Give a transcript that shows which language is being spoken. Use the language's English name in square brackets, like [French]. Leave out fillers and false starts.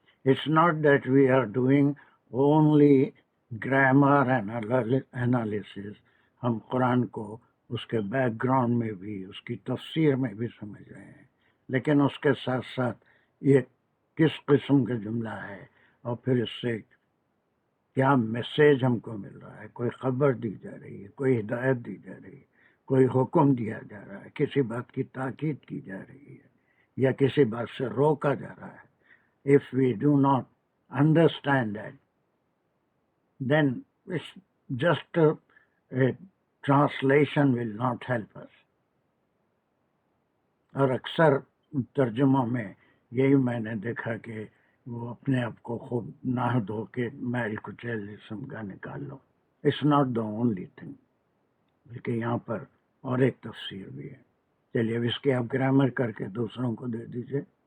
[English] it's not that we are doing only grammar analysis, [Urdu] ہم قرآن کو اس کے بیک گراؤنڈ میں بھی، اس کی تفسیر میں بھی سمجھ رہے ہیں، لیکن اس کے ساتھ ساتھ یہ کس قسم کا جملہ ہے، اور پھر اس سے کیا میسیج ہم کو مل رہا ہے، کوئی خبر دی جا رہی ہے، کوئی ہدایت دی جا رہی ہے، کوئی حکم دیا جا رہا ہے، کسی بات کی تاکید کی جا رہی ہے، یا کسی بات سے روکا جا رہا ہے. [English] If we do not understand that, then it's just a translation will not help us. [Urdu] اور اکثر ترجموں میں یہی میں نے دیکھا کہ وہ اپنے آپ کو خوب نہا دھو کے میل کچیل جسم کا نکال لو. [English] it's not the only thing, [Urdu] بلکہ یہاں پر اور ایک تفسیر بھی ہے. چلیے اب اس کی آپ گرامر کر کے دوسروں کو دے دیجئے.